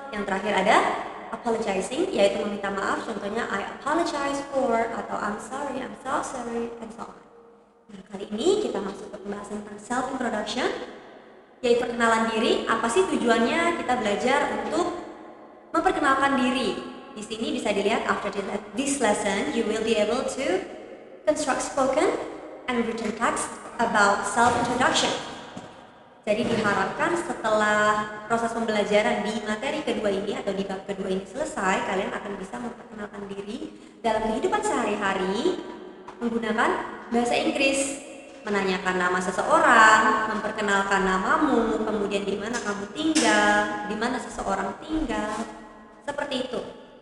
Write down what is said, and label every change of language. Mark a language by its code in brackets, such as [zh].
[id] Yang terakhir ada apologizing, yaitu meminta maaf, contohnya [en] I apologize for, [id] atau [en] I'm sorry, I'm so sorry, and so on. [id] Nah, kali ini kita masuk ke pembahasan tentang self introduction, yaitu perkenalan diri. Apa sih tujuannya kita belajar untuk memperkenalkan diri? Di sini bisa dilihat, [en] after this lesson you will be able to construct spoken and written text about self introduction. [id] Jadi diharapkan setelah proses pembelajaran di materi kedua ini atau di bab kedua ini selesai, kalian akan bisa memperkenalkan diri dalam kehidupan sehari-hari menggunakan bahasa Inggris, menanyakan nama seseorang, memperkenalkan namamu, kemudian di mana kamu tinggal, di mana seseorang tinggal, seperti itu.